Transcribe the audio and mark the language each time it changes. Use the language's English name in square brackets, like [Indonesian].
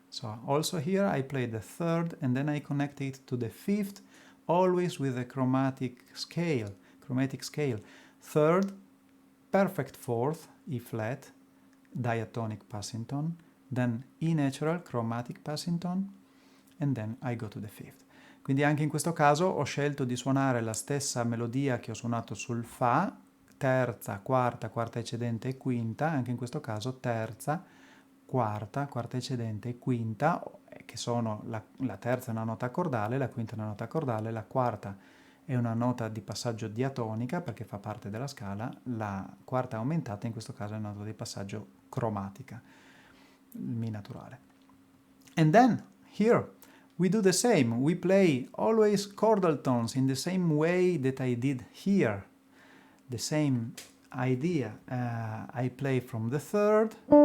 [English] So also here I play the third and then I connect it to the fifth, always with a chromatic scale. Third, perfect fourth, E flat, diatonic passing tone, then E natural, chromatic passing tone, and then I go to the fifth. [Italian] Quindi anche in questo caso ho scelto di suonare la stessa melodia che ho suonato sul Fa, terza, quarta eccedente e quinta, anche in questo caso terza, quarta eccedente e quinta, che sono la terza è una nota accordale, la quinta è una nota accordale, la quarta è una nota di passaggio diatonica perché fa parte della scala, la quarta aumentata in questo caso è una nota di passaggio cromatica, il Mi naturale. [English] And then, here, we do the same. We play always chordal tones in the same way that I did here. The same idea. I play from the third.